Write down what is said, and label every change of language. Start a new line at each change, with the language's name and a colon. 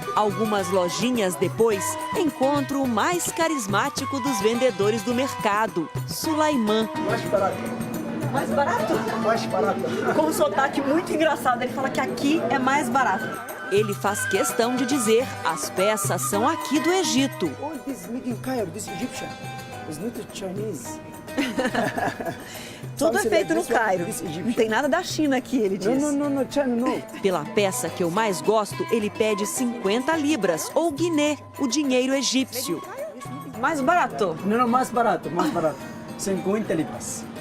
Portuguese: Algumas lojinhas depois, encontro o mais carismático dos vendedores do mercado, Sulaiman. Mais barato. Mais barato? Mais barato. Com um sotaque muito engraçado, ele fala que aqui é mais barato. Ele faz questão de dizer, as peças são aqui do Egito.
English: All this made in Cairo, this Egyptian. It's not Chinese.
Portuguese: Tudo é feito no Cairo. Não tem nada da China aqui, ele diz.
English: No, China, no.
Portuguese: Pela peça que eu mais gosto, ele pede 50 libras, ou guiné, o dinheiro egípcio. Mais barato?
English: No,
Portuguese: mais barato, mais barato. 50 libras.